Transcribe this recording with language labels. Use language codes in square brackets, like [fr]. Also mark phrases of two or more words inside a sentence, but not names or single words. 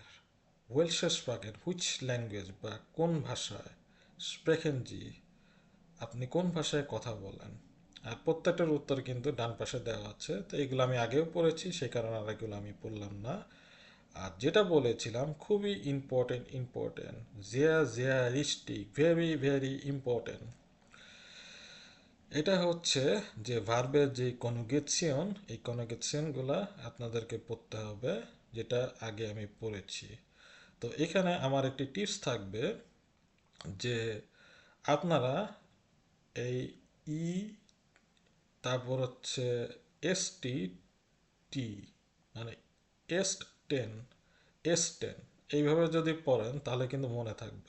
[de] Welches Sprachen [en] which language [bn] বা কোন ভাষায়। [de] Sprechen Sie, [bn] আপনি কোন ভাষায় কথা বলেন। আর প্রত্যেকটার উত্তর কিন্তু ডান পাশে দেওয়া আছে, তো এগুলো আমি আগেও পড়েছি সেই কারণে আর এগুলো আমি পড়লাম না। আর যেটা বলেছিলাম খুবই ইম্পর্টেন্ট, [de] sehr sehr richtig, [en] very very important. [bn] এটা হচ্ছে যে ভার্বের যে কনজুগেশন, এই কনজুগেশনগুলা আপনাদেরকে পড়তে হবে, যেটা আগে আমি পড়েছি। তো এখানে আমার একটি টিপস থাকবে যে আপনারা এই ই, তারপর হচ্ছে এসটি, টি, মানে S10, S10 এইভাবে যদি পড়েন তাহলে কিন্তু মনে থাকবে।